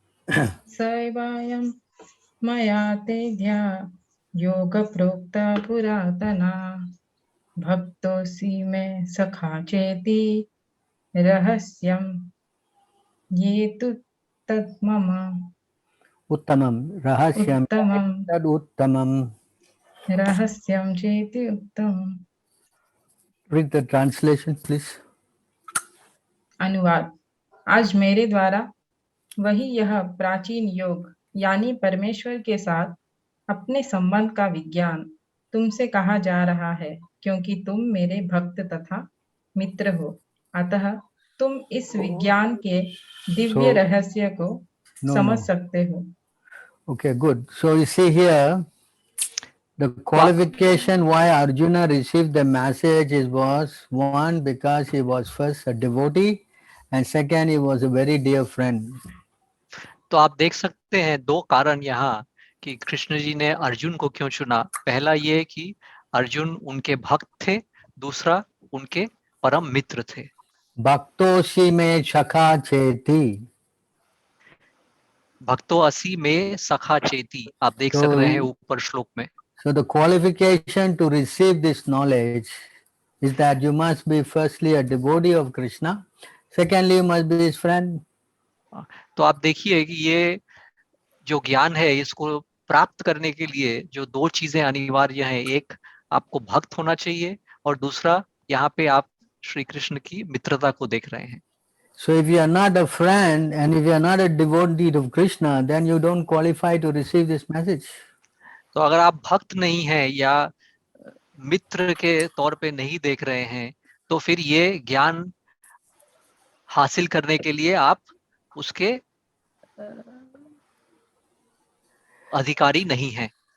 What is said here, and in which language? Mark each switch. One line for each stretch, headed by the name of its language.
Sanskrit: सैवायं मया तेध्या योग प्रोक्ता पुरातना भक्तोऽसि मे सखा चेति रहस्यं ये तु तन्मम Uttamam. Rahasyam. उत्तमं Tad Uttamam. रहस्यं चेति उत्तमम्।
English: Read the translation, please.
Hindi: अनुवाद। आज मेरे द्वारा वही यह प्राचीन योग यानी परमेश्वर के साथ अपने संबंध का विज्ञान तुमसे कहा जा रहा है, क्योंकि तुम मेरे भक्त तथा मित्र हो, अतः तुम इस विज्ञान के दिव्य रहस्य को समझ सकते हो।
English: Okay, good. So you see here, the qualification why Arjuna received the message was one, because he was first a devotee, and second, he was a very dear friend.
Hindi: तो आप देख सकते हैं 2 कारण यहाँ कि कृष्ण जी ने अर्जुन को क्यों चुना। पहला ये कि अर्जुन उनके भक्त थे, दूसरा उनके परम मित्र थे।
Sanskrit: Bhaktosi me shakha cheti. भक्तो असी में सखा चेती,
Hindi: आप देख सक रहे हैं ऊपर श्लोक में।
English: So the qualification to receive this knowledge is that you must be firstly a devotee of Krishna, secondly you must be his friend.
Hindi: तो आप देखिए कि ये जो ज्ञान है इसको प्राप्त करने के लिए जो 2 चीजें अनिवार्य हैं, एक आपको भक्त होना चाहिए और दूसरा यहाँ पे आप श्री कृष्ण की मित्रता को देख रहे हैं।
English: So if you are not a friend and if you are not a devotee of Krishna, then you don't qualify to receive this message.
Hindi: तो अगर आप भक्त नहीं हैं या मित्र के तौर पे नहीं देख रहे हैं, तो फिर ये ज्ञान हासिल करने के लिए आप उसके अधिकारी नहीं हैं।